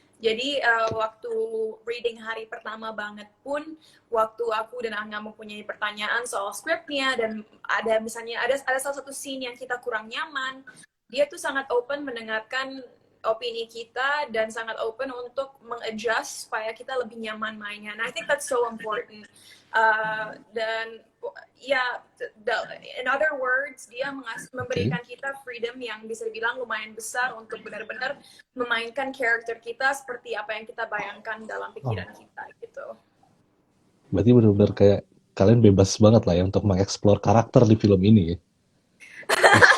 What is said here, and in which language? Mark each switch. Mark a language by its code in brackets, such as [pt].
[id] Jadi waktu reading hari pertama banget pun, waktu aku dan Angga mempunyai pertanyaan soal scriptnya dan ada misalnya ada salah satu scene yang kita kurang nyaman, dia tuh sangat open mendengarkan opini kita dan sangat open untuk mengadjust supaya kita lebih nyaman mainnya. [en] And I think that's so important. [id] Dan ya, [en] in other words, [id] dia Oke. memberikan kita freedom yang bisa dibilang lumayan besar untuk benar-benar memainkan karakter kita seperti apa yang kita bayangkan dalam Oh, pikiran kita gitu. berarti benar-benar kayak kalian bebas banget lah ya untuk mengeksplor karakter di film ini ya. Wih,